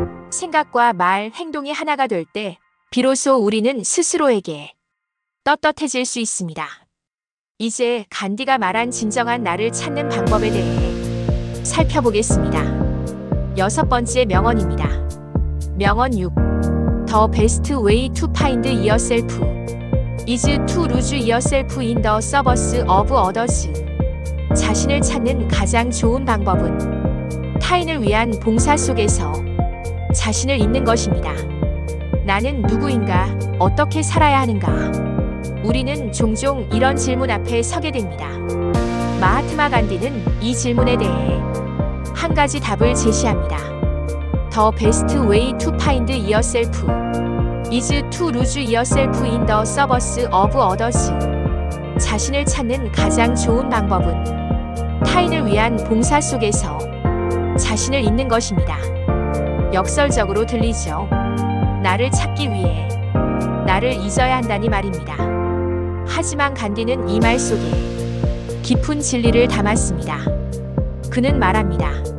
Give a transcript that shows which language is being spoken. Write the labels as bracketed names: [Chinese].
[Korean] 생각과 말, 행동이 하나가 될 때 비로소 우리는 스스로에게 떳떳해질 수 있습니다. 이제 간디가 말한 진정한 나를 찾는 방법에 대해 살펴보겠습니다. 6번째 명언입니다. 명언 6. [English] The best way to find yourself is to lose yourself in the service of others. [Korean] 자신을 찾는 가장 좋은 방법은 타인을 위한 봉사 속에서 자신을 잊는 것입니다. 나는 누구인가? 어떻게 살아야 하는가? 우리는 종종 이런 질문 앞에 서게 됩니다. 마하트마 간디는 이 질문에 대해 한 가지 답을 제시합니다. [English] The best way to find yourself is to lose yourself in the service of others. [Korean] 자신을 찾는 가장 좋은 방법은 타인을 위한 봉사 속에서 자신을 잊는 것입니다. 역설적으로 들리죠. 나를 찾기 위해 나를 잊어야 한다니 말입니다. 하지만 간디는 이 말 속에 깊은 진리를 담았습니다. 그는 말합니다.